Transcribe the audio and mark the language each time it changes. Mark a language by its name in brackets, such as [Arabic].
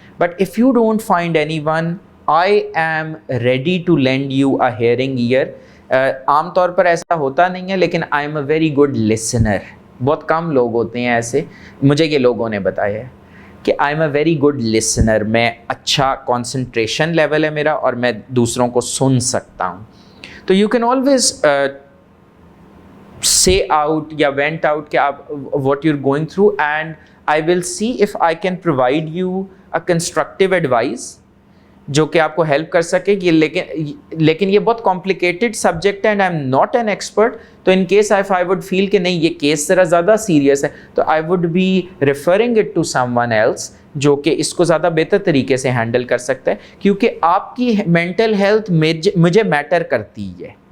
[English] But if you don't find anyone, I am ready to lend you a hearing ear. [Urdu] عام طور پر ایسا ہوتا نہیں ہے, لیکن [English] I am a very good listener. [Urdu] بہت کم لوگ ہوتے ہیں ایسے, مجھے یہ لوگوں نے بتایا ہے کہ [English] I am a very good listener. [Urdu] میں اچھا concentration level ہے میرا, اور میں دوسروں کو سن سکتا ہوں. [English] تو you can always say out یا vent out کہ آپ what you're going through, and I will see if I can provide you a constructive advice [Urdu] جو کہ آپ کو ہیلپ کر سکے. لیکن یہ بہت کمپلیکیٹڈ سبجیکٹ ہے, [English] And I am not an expert. [Urdu] تو [English] in case I would feel [Urdu] کہ نہیں یہ کیس ذرا زیادہ سیریس ہے, تو [English] I would be referring it to someone else [Urdu] جو کہ اس کو زیادہ بہتر طریقے سے ہینڈل کر سکتا ہے. کیونکہ آپ کی مینٹل ہیلتھ مجھے میٹر کرتی ہے.